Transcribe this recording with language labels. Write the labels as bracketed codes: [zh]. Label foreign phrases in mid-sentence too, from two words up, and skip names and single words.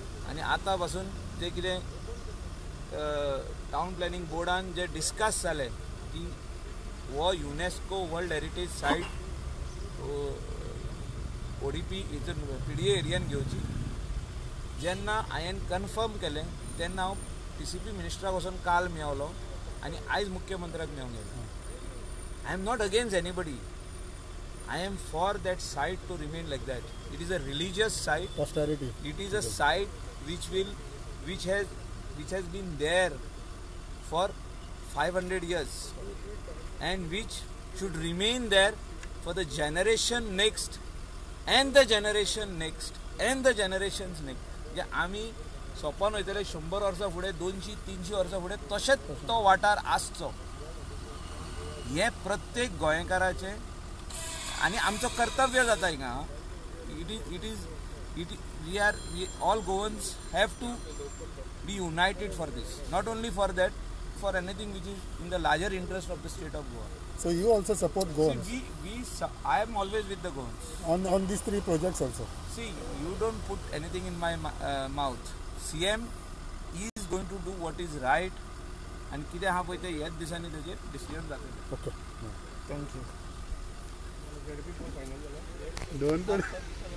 [kok] आनी आतां पासून जे कितें टाउन प्लॅनिंग बोर्डान जे डिस्कस जालें की हो युनेस्को वर्ल्ड हेरिटेज सायट ODP हितून PDA एरियान घेवची जेन्ना हांवें कन्फर्म केलें तेन्ना हांव TCP मिनिस्टराक वचून काल मेळलो आनी आयज मुख्यमंत्र्याक मेळूंक गेलो. [en] I am not against anybody. I am for that site to remain like that. It is a religious site. Posterity. It is a site which has been there for 500 years and which should remain there for the generation next and the generation next and the generations next. [kok] जे आमी सोंपोन वयतले 100 वर्सां फुडें 200-300 वर्सां फुडें तशेंच तो वाठार आसचो हे प्रत्येक गोंयकाराचें आणि आमचं कर्तव्य जाता हिंगा. [en] we all Goans have to be united for this, not only for that, for anything which is in the larger interest of the State of Goa. So you also support Goans? I am always with the Goans. On these 3 projects also? See, you don't put anything in my mouth. CM is going to do what is right [kok] आणि कितें आहा पळय तें ह्याच दिसांनी तेजेर डिसिजन जातलें. [en] Okay. Thank you. Don't